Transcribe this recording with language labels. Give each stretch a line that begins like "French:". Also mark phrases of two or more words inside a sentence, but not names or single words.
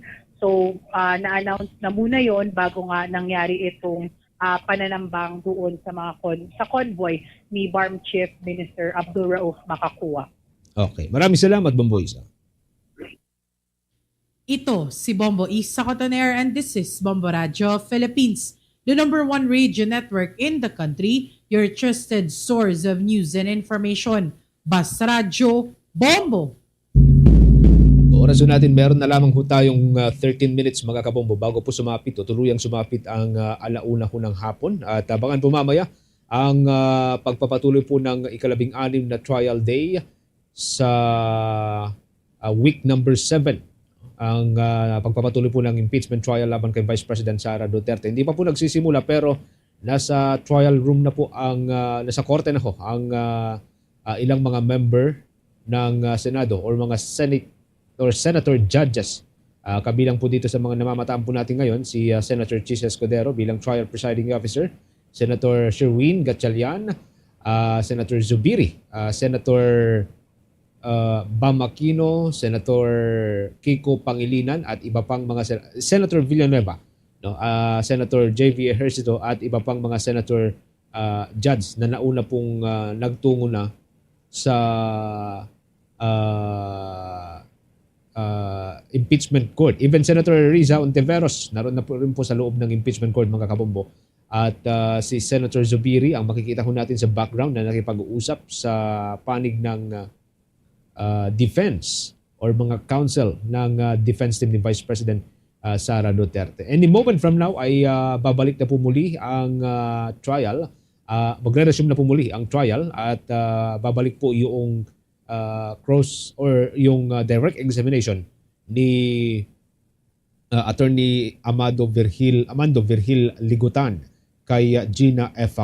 Filipino: So, na-announce na muna yon bago nga nangyari itong pananambang doon sa mga sa convoy ni BARM
English: Chief Minister
Filipino: Abdul Rauf Makakua. Okay. Maraming salamat, Bombo Isa. Ito si Bombo Isa Cotoner
English: and this is Bombo Radyo Philippines, the #1 radio network in the country, your trusted source of news and information.
Filipino: Basta Radyo Bombo. Oras natin, meron na lamang ho tayong 13 minutes mga kabombo bago po sumapit o tuluyang sumapit ang alauna ho ng hapon. At abangan po mamaya ang pagpapatuloy po ng ika-16 na
English: trial day
Filipino: sa
English: week number
Filipino: 7. Ang pagpapatuloy po ng
English: impeachment trial
Filipino: laban kay Vice President Sara Duterte. Hindi pa po nagsisimula pero nasa
English: trial room
Filipino: na po nasa korte na ho ang ilang mga member ng Senado or mga
English: Senate or Senator judges.
Filipino: Kabilang po dito sa mga namamataan po natin ngayon si Senator Chis Escudero bilang trial presiding officer, Senator Sherwin Gatchalian, Senator Zubiri, Senator Bam Aquino, Senator Kiko Pangilinan at iba pang mga Senator Villanueva, Senator JV Ejercito at iba pang mga
English: senator judge
Filipino: na nauna pong nagtungo na sa
English: impeachment court.
Filipino: Even Senator Riza Ontiveros naroon na po rin po sa loob ng
English: impeachment court
Filipino: mga kabombo. At si Senator Zubiri ang makikita ho natin sa background na nakipag-uusap sa panig ng defense or mga counsel ng
English: defense team
Filipino: ni Vice President Sara Duterte.
English: Any moment from now
Filipino: ay babalik na po muli ang trial. Magre-resume na po muli ang trial at babalik po yung cross or yung
English: direct examination
Filipino: ni Attorney Amando Virgil Ligutan kay Gina F.